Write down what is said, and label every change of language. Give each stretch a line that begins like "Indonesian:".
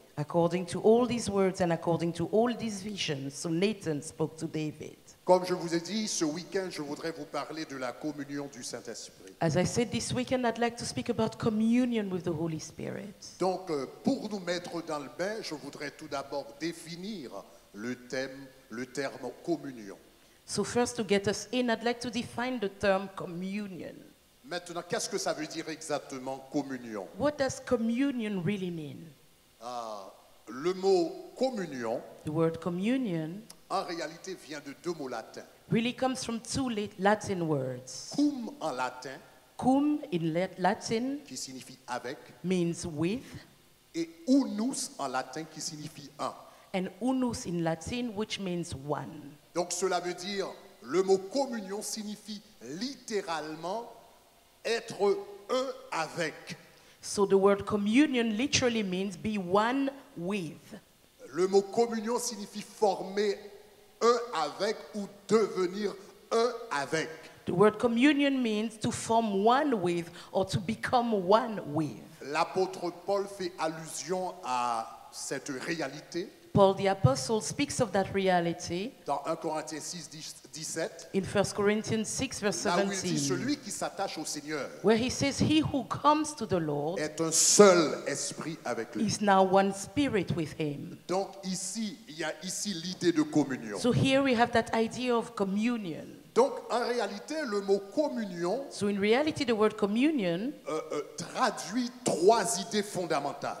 English: According to all these words and according to all these visions, so Nathan spoke to David.
French: Comme je vous ai dit, ce week-end, je voudrais vous parler de la communion du Saint-Esprit.
English: As I said this weekend, I'd like to speak about communion with the Holy Spirit.
French: Donc, pour nous mettre dans le bain, je voudrais tout d'abord définir le terme communion.
English: So first, to get us in, I'd like to define the term communion.
French: Maintenant, qu'est-ce que ça veut dire exactement communion?
English: What does communion really mean?
French: Le mot communion,
English: The word communion
French: en réalité, vient de deux mots latins.
English: really comes from two Latin words.
French: Cum en latin
English: Cum in Latin
French: qui signifie avec,
English: means with,
French: et unus en latin qui signifie un.
English: and unus in Latin, which means one.
French: Donc cela veut dire, le mot communion signifie littéralement être un avec.
English: So the word communion literally means be one with.
French: Le mot communion signifie former un avec ou devenir un avec.
English: The word communion means to form one with or to become one with.
French: L'apôtre Paul fait allusion à cette réalité
English: Paul the Apostle speaks of that reality
French: dans 1 Corinthiens 6, 17,
English: in 1 Corinthians 6, verse
French: là où il dit
English: 17,
French: celui qui s'attache au Seigneur
English: where he says, he who comes to the Lord
French: est un seul esprit avec lui.
English: is now one spirit with him.
French: Donc ici, il y a ici l'idée de communion.
English: So here we have that idea of communion.
French: Donc en réalité, le mot communion
English: So in reality, the word communion
French: traduit trois idées fondamentales.